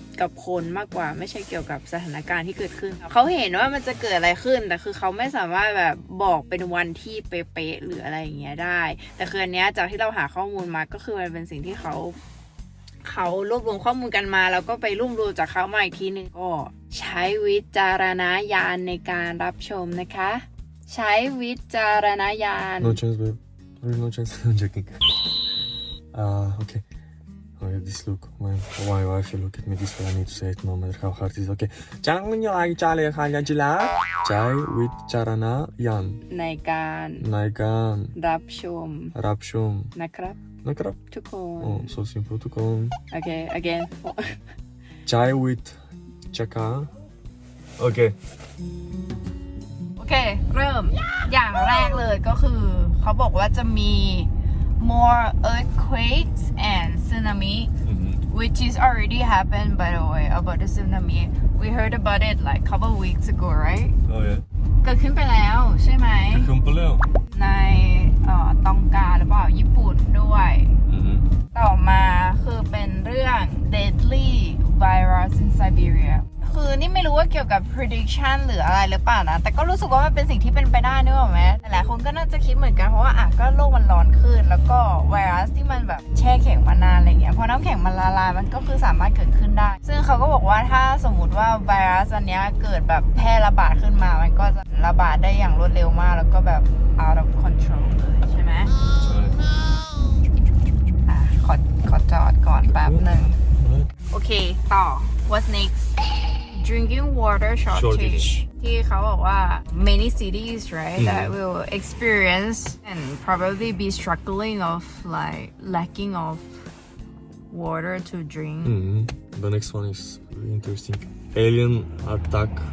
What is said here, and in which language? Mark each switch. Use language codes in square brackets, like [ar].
[th] กับคนมากกว่าไม่ใช่เกี่ยวกับสถานการณ์ที่เกิดขึ้นเขาเห็นว่ามันจะเกิดอะไรขึ้นแต่คือเขาไม่สามารถแบบบอกเป็นวันที่เป๊ะๆหรืออะไรอย่างเงี้ยได้แต่คืออันเนี้ยจากที่เราหาข้อมูลมาก็คือมันเป็นสิ่งที่เขารวบรวมข้อมูลกันมาแล้วก็ไปรวบรวมจากเขามาอีกทีนึงก็ใช้วิจารณญาณในการรับชมนะคะใช้วิจารณญาณ [en] No chance babe no chance I'm joking okay oh yeah this look my wife you look at me this way I need to say it no matter how hard it is okay [th] จังยายจาเลยค่ะยาจิลาใช้วิจารณญาณ ในการรับชมนะครับทุกคน [en] Oh, so simple [th] ทุกคน [en] Okay, again. Chai with chaka. Okay. [th] โอเคเริ่มอย่างแรกเลยก็คือเขาบอกว่าจะมี [en] more earthquakes and tsunami which is already happened by the way about the tsunami we heard about it like couple weeks ago right Oh yeah [th] เกิดขึ้นไปแล้วใช่ไหม เกิดขึ้นไปแล้ว ในตองกาหรือเปล่าญี่ปุ่นด้วยต่อมาคือเป็นเรื่อง [en] deadly virus in Siberia [th] คือนี่ไม่รู้ว่าเกี่ยวกับ prediction หรืออะไรหรือเปล่านะแต่ก็รู้สึกว่ามันเป็นสิ่งที่เป็นไปได้นึกออกไหมหลายคนก็น่าจะคิดเหมือนกันเพราะว่าก็โลกมันร้อนขึ้นแล้วก็ ไวรัสที่มันแบบแช่แข็งมานานอะไรเงี้ยพอน้ำแข็งมันละลายมันก็คือสามารถเกิดขึ้นได้ซึ่งเขาก็บอกว่าถ้าสมมุติว่าไวรัสอันนี้เกิดแบบแพร่ระบาดขึ้นมามันก็จะระบาดได้อย่างรวดเร็วมากแล้วก็แบบ [en] out of control [th] เลยใช่ไหมขอจอดก่อนแป๊บหนึ่งโอเคต่อ [en] what's next drinking water shortage Shortage. [th] ที่เขาบอกว่า [en] many cities right that will experience and probably be struggling of like lacking of water to drink. The next one is really interesting. Alien attack